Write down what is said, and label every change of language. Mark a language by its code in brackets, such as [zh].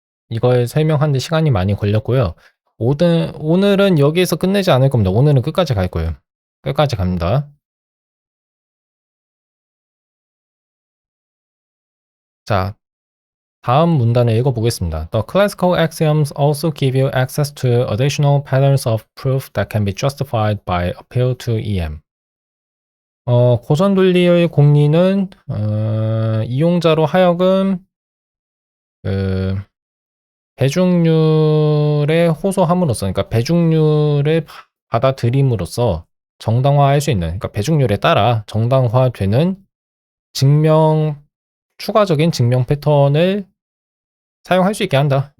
[ko] 이걸 설명하는데 시간이 많이 걸렸고요. 오늘은 여기에서 끝내지 않을 겁니다. 오늘은 끝까지 갈 거예요. 끝까지 갑니다. 자, 다음 문단을 읽어보겠습니다. [en] The classical axioms also give you access to additional patterns of proof that can be justified by appeal to EM. [ko] 고전 논리의 공리는 이용자로 하여금 그 배중률에 호소함으로써, 그러니까 배중률을 받아들임으로써 정당화할 수 있는, 그러니까 배중률에 따라 정당화되는 추가적인 증명 패턴을 사용할 수 있게 한다.